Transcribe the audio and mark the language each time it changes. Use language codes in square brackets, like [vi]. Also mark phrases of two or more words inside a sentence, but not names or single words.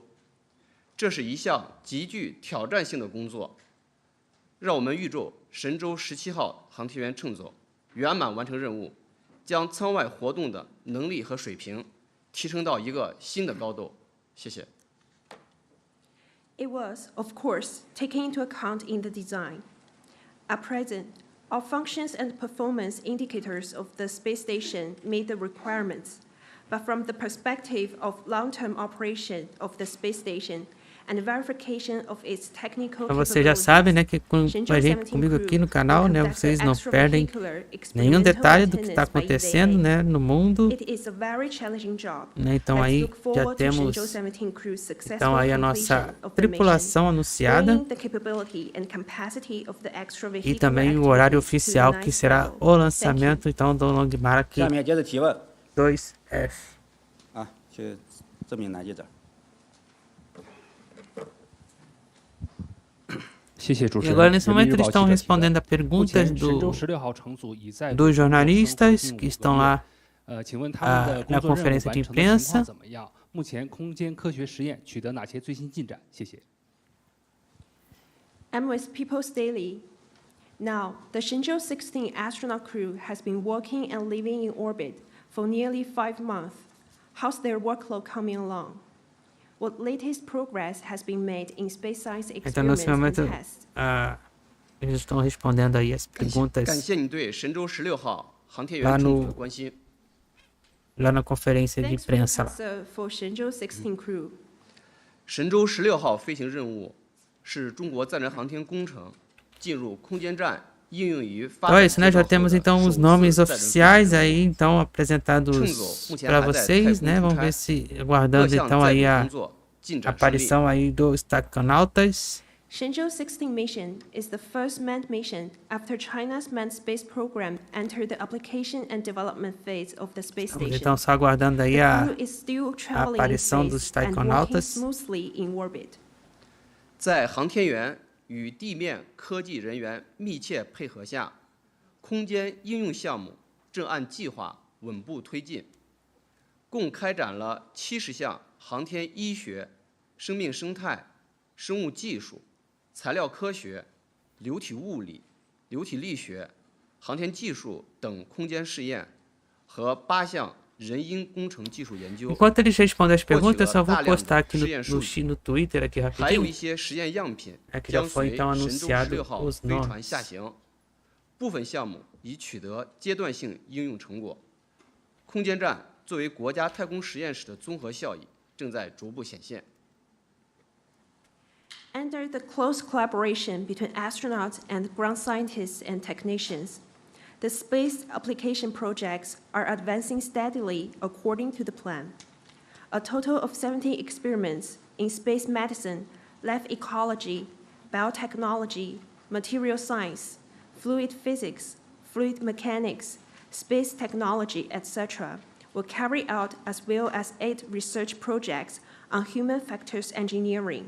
[zh] 这是一项极具挑战性的工作，让我们预祝神舟17号航天员乘组圆满完成任务，将舱外活动的能力和水平提升到一个新的高度。谢谢。 [en] It was, of course, taken into account in the design. At present, all functions and performance indicators of the space station meet the requirements, but from the perspective of long-term operation of the space station and verification of its technical [pt] Então vocês já sabem, né, que comigo aqui no canal, né, vocês não perdem nenhum detalhe do que está acontecendo, né, no mundo. Né, então aí já temos então aí a nossa tripulação anunciada e também o horário oficial que será o lançamento então do Longmark [zh] 下面接着提问 2F. 啊，去这边拿记者。 [pt] E agora, nesse momento, eles estão respondendo a perguntas dos jornalistas que estão lá na conferência de imprensa. [en] I'm with People's Daily. Now, the Shenzhou-17 astronaut crew has been working and living in orbit for nearly 5 months. How's their workload coming along? What latest progress has been made in space science [pt] Então, nesse [en] experiments [pt] momento, [en] and tests? [pt] eles estão respondendo aí as perguntas [zh] 感谢你对神舟16号航天员乘组的关心。 [pt] lá na conferência de [en] Thanks for the [pt] imprensa lá. [en] answer for Shenzhou-16 crew. [zh] 神舟16号飞行任务是中国载人航天工程进入空间站应用于发 [pt] Então [zh] 展 [pt] é isso, né? Já temos então os nomes oficiais aí, então apresentados para vocês, né? Vamos ver se aguardando então aí a aparição aí dos taconautas. [en] Shenzhou-16 mission is the first manned mission after China's manned space program entered the application and development phase of the space [pt] Estamos [en] station. [pt] então só aguardando aí [en] The [pt] a [en] crew is still traveling in [pt] aparição dos [en] space and working [pt] taconautas. [en] smoothly in orbit. [zh] 在航天员与地面科技人员密切配合下，空间应用项目正按计划稳步推进，共开展了70项航天医学、生命生态、生物技术、材料科学、流体物理、流体力学、航天技术等空间试验和8项人因工程技术研究。 [pt] Enquanto eles respondem as perguntas, eu só vou postar aqui no Twitter aqui [zh] 还有 [pt] rapidinho. [zh] 一些实验样品 [pt] que já [zh] 将 [pt] foi [zh] 随 [pt] então [zh] 神舟 [pt] anunciado [zh] 16号 [pt] os [zh] 飞船 [pt] nomes. [zh] 下行，部分项目已取得阶段性应用成果。空间站作为国家太空实验室的综合效益正在逐步显现。 [en] Under the close collaboration between astronauts and ground scientists and technicians, the space application projects are advancing steadily according to the plan. A total of 17 experiments in space medicine, life ecology, biotechnology, material science, fluid physics, fluid mechanics, space technology, etc., were carried out, as well as 8 research projects on human factors engineering.